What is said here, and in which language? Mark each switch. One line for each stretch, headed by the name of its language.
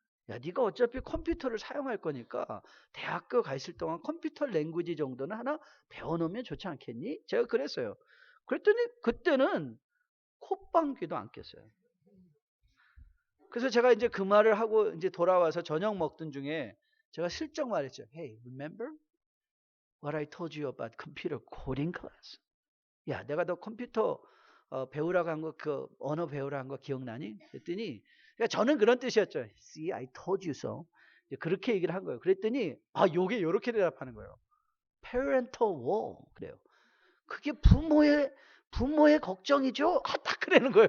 Korean: 야, 네가 어차피 컴퓨터를 사용할 거니까 대학교 가 있을 동안 컴퓨터 랭귀지 정도는 하나 배워놓으면 좋지 않겠니? 제가 그랬어요. 그랬더니 그때는 콧방귀도 안 꼈어요. 그래서 제가 이제 그 말을 하고 이제 돌아와서 저녁 먹던 중에 제가 슬쩍 말했죠.
English: Hey, remember what I told you about computer coding class?
Korean: 야, 내가 너 컴퓨터 배우라고 한 거, 그 언어 배우라고 한 거 기억나니? 그랬더니 그러니까 저는 그런 뜻이었죠.
English: See, I told you so.
Korean: 그렇게 얘기를 한 거예요. 그랬더니 요게 이렇게 대답하는 거예요.
English: Parental wall.
Korean: 그래요. 그게 부모의 걱정이죠? 딱 그러는 거예요.